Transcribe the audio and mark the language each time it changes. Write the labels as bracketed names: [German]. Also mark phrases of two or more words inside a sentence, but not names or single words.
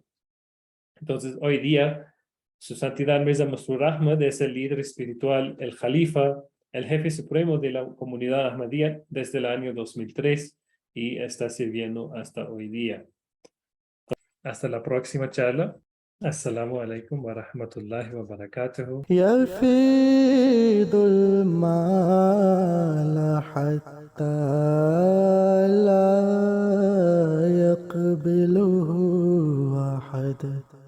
[Spanish] Entonces, hoy día, su santidad Mirza Masroor Ahmad es el líder espiritual, el califa, el jefe supremo de la comunidad Ahmadiyya desde el año 2003 y está sirviendo hasta hoy día. Hasta la próxima charla. [Arabic] السلام عليكم ورحمة الله وبركاته. يفيض المال حتى لا يقبله أحد